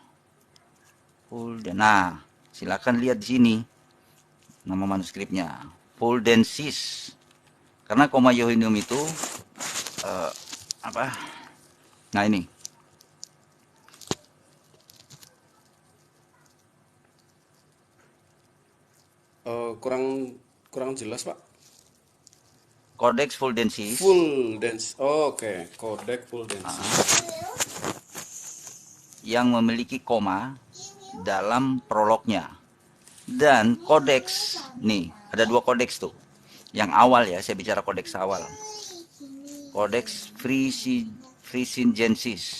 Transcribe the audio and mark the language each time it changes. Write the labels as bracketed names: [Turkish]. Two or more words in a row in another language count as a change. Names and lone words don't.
[Indonesian] Nah, silakan lihat di sini nama manuskripnya, Fuldensis. Karena Koma Johannium itu apa? Nah ini. Kurang jelas Pak. Codex Fuldensis. Fuldensis. Oh, oke. Codex Fuldensis. Yang memiliki koma dalam prolognya. Dan kodeks, nih, ada dua kodeks tuh. Yang awal ya, saya bicara kodeks awal. Kodeks Frisiensis.